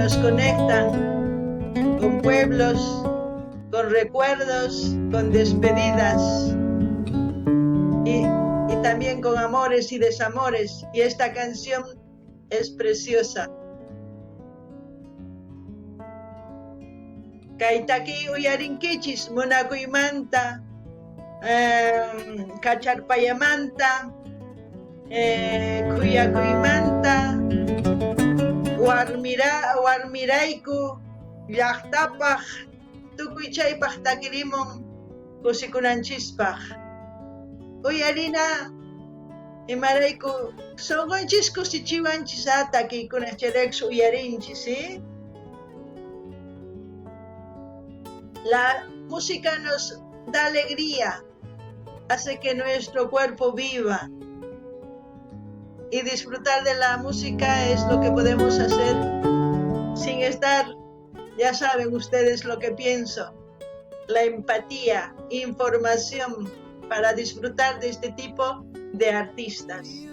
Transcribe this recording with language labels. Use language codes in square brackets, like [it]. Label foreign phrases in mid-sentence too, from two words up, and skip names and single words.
[es] conectan con pueblos, con recuerdos, con despedidas y también con amores y desamores. Y esta canción es preciosa. [qu] Kaitaki uyarinkichis munakuymanta, kacharpayamanta, kuyakuymanta, warmirayku llaqtapaq tukuy chaypaq takirimun kusikunanchispak. Uyarina imarayku sonqonchis kusichiwanchis takiykunaq chayraykus uyarinchis, [es] ¿sí? La música nos da alegría, hace que nuestro cuerpo viva, y disfrutar de la música es lo que podemos hacer sin estar, ya saben ustedes lo que pienso, la empatía, información para disfrutar de este tipo de artistas.